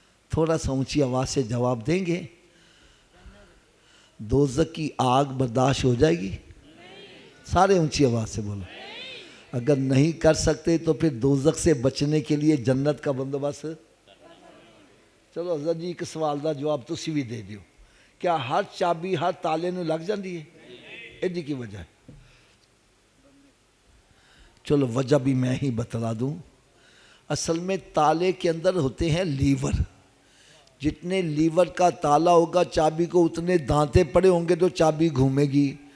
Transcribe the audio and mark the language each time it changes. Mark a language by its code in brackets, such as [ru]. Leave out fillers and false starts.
[ur] تھوڑا سا اونچی آواز سے جواب دیں گے. دوزخ کی آگ برداشت ہو جائے گی؟ سارے اونچی آواز سے بولو. اگر نہیں کر سکتے تو پھر دوزخ سے بچنے کے لیے جنت کا بندوبست. [pa] چلو حضرت جی ایک سوال دا جواب تسی بھی دے دیو. کیا ہر چابی ہر تالے نو لگ جاندی ہے؟ ایڈی کی وجہ ہے. [ur] چلو وجہ بھی میں ہی بتلا دوں. اصل میں تالے کے اندر ہوتے ہیں لیور. جتنے لیور کا تالا ہوگا چابی کو اتنے دانتے پڑے ہوں گے تو چابی گھومے گی.